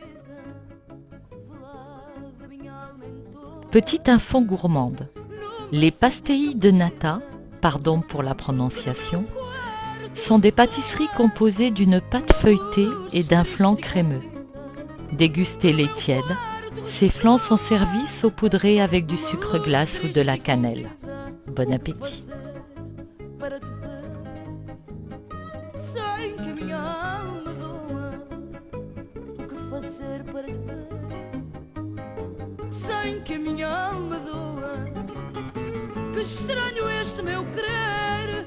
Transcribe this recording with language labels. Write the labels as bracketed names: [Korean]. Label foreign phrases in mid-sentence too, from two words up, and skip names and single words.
[French] Petite info gourmande, les [Portuguese] pastéis de nata, [French] pardon pour la prononciation, sont des pâtisseries composées d'une pâte feuilletée et d'un flan crémeux. Dégustez-les tièdes, ces flans sont servis saupoudrés avec du sucre glace ou de la cannelle. Bon appétit! [Portuguese] Sei que a minha alma doa. O que fazer para te ver? Sem que a minha alma doa. Que estranho este meu querer.